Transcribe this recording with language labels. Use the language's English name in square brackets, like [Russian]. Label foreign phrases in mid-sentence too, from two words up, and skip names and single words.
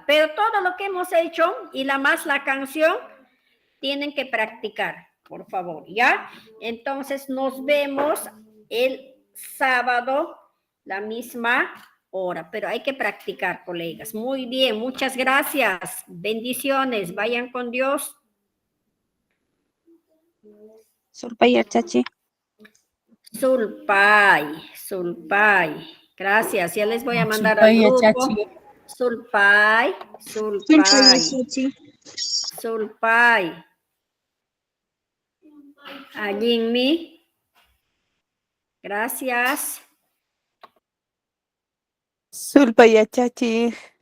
[Spanish] Pero todo lo que hemos hecho y la canción, tienen que practicar, por favor, ¿ya? Entonces nos vemos el sábado, la misma hora, pero hay que practicar, colegas. Muy bien, muchas gracias. Bendiciones, vayan con Dios. [Quechua] Solpa yachachi. Sulpay. [Spanish] Gracias, ya les voy a mandar al [Quechua] Sulpay [Spanish] grupo. [Quechua] yachachi. Sulpay. [Spanish] Allí Gracias. [Quechua] Sulpa yachachi.